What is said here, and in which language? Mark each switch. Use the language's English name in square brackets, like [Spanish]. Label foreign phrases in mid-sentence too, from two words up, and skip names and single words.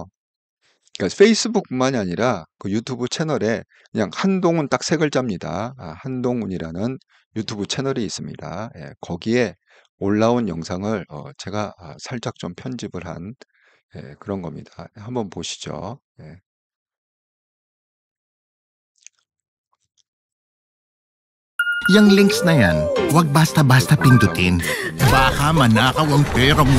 [Korean] 그러니까 페이스북뿐만이 아니라 그 유튜브 채널에 그냥 한동훈 딱 세 글자입니다. 한동훈이라는 유튜브 채널이 있습니다. 예, 거기에 올라온 영상을 제가 살짝 좀 편집을 한 그런 겁니다. 한번 보시죠. 예. [Filipino] Yang links na yan, huwag basta-basta pindutin. Baka manakaw ang pera mo.